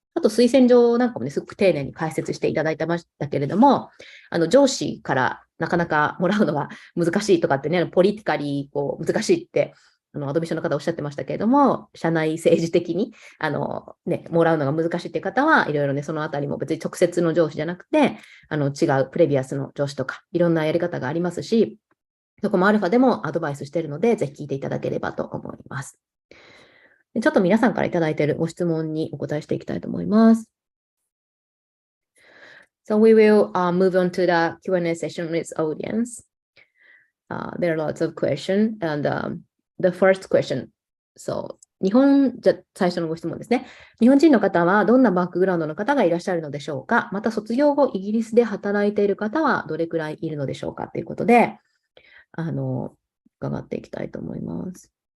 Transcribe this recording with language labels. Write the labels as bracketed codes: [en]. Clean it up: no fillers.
[ja] あと推薦状なんかもね、すごく丁寧に解説していただいてましたけれども、上司からなかなかもらうのが難しいとかってね、ポリティカリー難しいってアドミッションの方おっしゃってましたけれども、社内政治的にもらうのが難しいっていう方はいろいろね、そのあたりも別に直接の上司じゃなくて、違うプレビアスの上司とか、いろんなやり方がありますし、そこもアルファでもアドバイスしているので、ぜひ聞いていただければと思います。ちょっと皆さんからいただいているご質問にお答えしていきたいと思います。 [en] So we will move on to the Q&A session with audience. There are lots of questions, and the first question. [ja] So じゃ最初のご質問ですね。日本人の方はどんなバックグラウンドの方がいらっしゃるのでしょうか。また卒業後、イギリスで働いている方はどれくらいいるのでしょうかということで、伺っていきたいと思います。